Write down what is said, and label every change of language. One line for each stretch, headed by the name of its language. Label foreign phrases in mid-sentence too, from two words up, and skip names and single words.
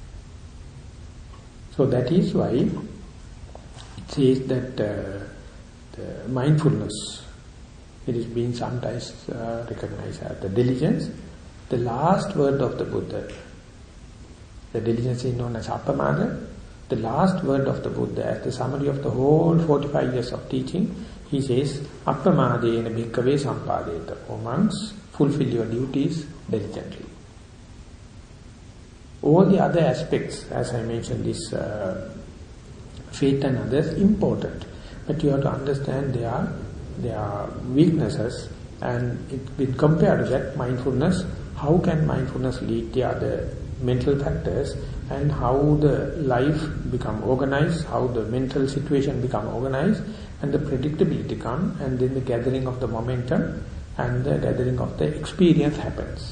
English: So that is why it says that the mindfulness, it is being sometimes recognized as the diligence, the last word of the Buddha. The diligence is known as Appamada. The last word of the Buddha, as the summary of the whole 45 years of teaching, he says,
Pali: Appamadena bhikkhave sampadeta.
English: O monks, fulfill your duties diligently. All the other aspects, as I mentioned, this faith and others, important. But you have to understand there are weaknesses, and with compared to that, mindfulness, how can mindfulness lead the other mental factors, and how the life become organized, how the mental situation become organized, and the predictability come, and then the gathering of the momentum and the gathering of the experience happens.